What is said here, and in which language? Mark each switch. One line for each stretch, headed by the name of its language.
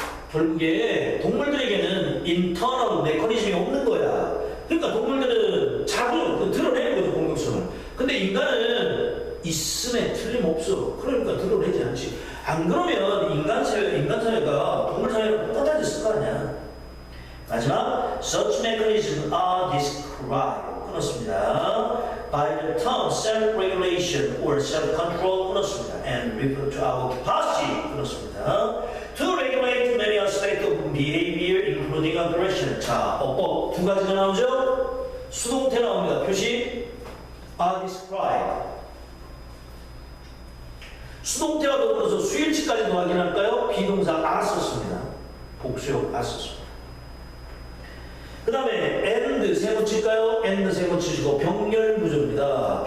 Korean: 결국에 동물들에게는 인터널 메커니즘이 없는 거야. 그러니까 동물들은 자주 드러내는 거죠, 공격성을. 근데 인간은 있음에 틀림없어. 그러니까 드러내지 않지. 안 그러면 인간 사회가 동물 사회랑 똑같아졌을 거 아니야. 마지막,
English: such mechanisms are described.
Korean: 끊었습니다.
English: By the term self-regulation or self-control.
Korean: 끊었습니다.
English: And refer to our capacity.
Korean: 끊었습니다.
English: To regulate many aspects of behavior, including aggression.
Korean: 자, 어법 두 가지가 나오죠? 수동태 나옵니다. 표시 are described. 수동태와 더불어서 수일치까지도 확인할까요? 비동사 are 썼습니다. 복수형 are 썼습니다. 그 다음에 and 세 번 칠까요? and 세 번 치시고 병렬구조입니다.